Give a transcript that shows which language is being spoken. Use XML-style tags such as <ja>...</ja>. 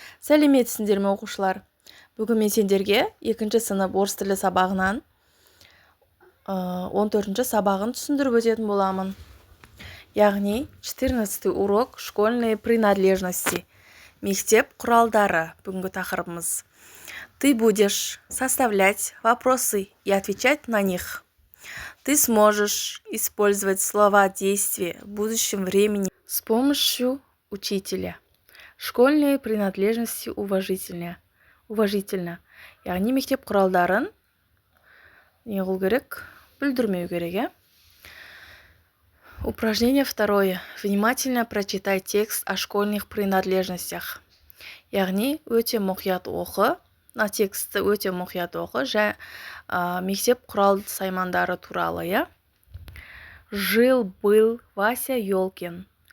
<kk>Сәлеметсіңдер ме оқушылар? Бүгін мен сендерге 2-ші сынып орыс тілі сабағынан 14-ші сабағын түсіндіріп өтетін боламын. Яғни</kk> <ru>14-й урок школьные принадлежности.</ru> <kk>Мектеп құралдары бүгінгі тақырыбымыз.</kk> <ru>Ты будешь составлять вопросы и отвечать на них. Ты сможешь использовать слова действия в будущем времени с помощью учителя. Школьные принадлежности уважительно.</ru> <kk>Яғни мектеп құралдарын не қылу керек? Бүлдірмеу керек,</kk> <ru>Упражнение 2. Внимательно прочитай текст о школьных принадлежностях.</ru> <kk>Яғни өте мұқият оқы. Тексті өте мұқият оқы. Мектеп құрал саймандары туралы,</kk> <ru>Жил-был</ru> <kk>Вася Ёлкин.</kk>